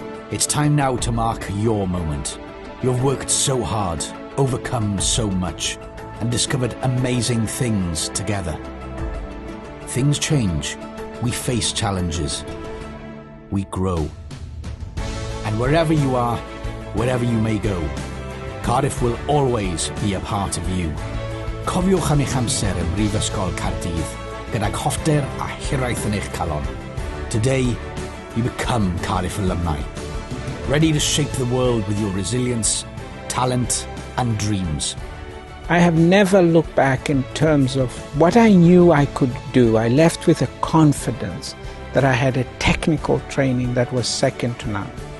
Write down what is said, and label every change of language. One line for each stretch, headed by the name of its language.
English: It's time now to mark your moment. You've worked so hard, overcome so much, and discovered amazing things together. Things change. We face challenges. We grow. And wherever you are, wherever you may go, Cardiff will always be a part of you.
Welsh: Cofiwch am eich amser ym Mhrifysgol Caerdydd, gydag hoffter a hiraeth yn eich calon.
English: Today, you become Cardiff alumni, ready to shape the world with your resilience, talent, and dreams. I have never looked back in terms of what I knew I could do. I left with a confidence that I had a technical training that was second to none.